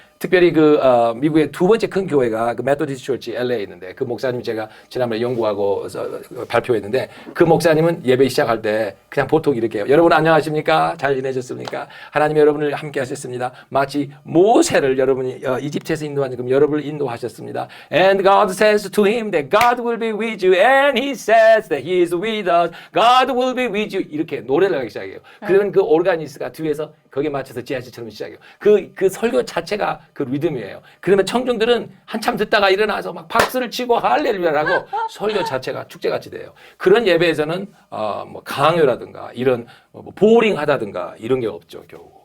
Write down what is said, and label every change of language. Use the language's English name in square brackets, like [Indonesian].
[Korean] 특별히 미국의 두 번째 큰 교회가 그 메토디스트 처치 LA에 있는데 그 목사님 제가 지난번에 연구하고 발표했는데 그 목사님은 예배 시작할 때 그냥 보통 이렇게 해요. 여러분 안녕하십니까? 잘 지내셨습니까? 하나님 여러분을 함께 하셨습니다. 마치 모세를 여러분이 이집트에서 인도한 지금 여러분을 인도하셨습니다. [English] And God says to him that God will be with you and he says that he is with us. God will be with you. [Korean] 이렇게 노래를 하기 시작해요. 그러면 그 오르가니스트가 뒤에서 거기에 맞춰서 지하철처럼 시작해요. 그 설교 자체가 그 리듬이에요. 그러면 청중들은 한참 듣다가 일어나서 막 박수를 치고 할렐루야라고 설교 자체가 축제같이 돼요. 그런 예배에서는 뭐 강요라든가 이런 뭐 보링하다든가 이런 게 없죠, 겨우.